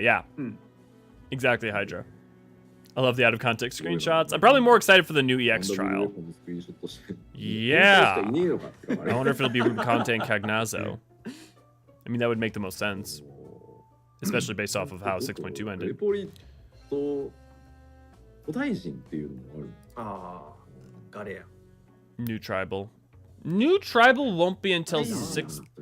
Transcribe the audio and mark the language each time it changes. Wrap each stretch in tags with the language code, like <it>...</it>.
<en>Yeah, exactly, Hydra. I love the out of context screenshots. I'm probably more excited for the new EX trial. Yeah. I wonder if it'll be Rubicante and Cagnazzo. I mean, that would make the most sense. Especially based off of how 6.2 ended.</en> <ja>レポリと古代人っていうのもある。ああ、ガレア。</ja> <en>New tribal. New tribal won't be until 6.</en>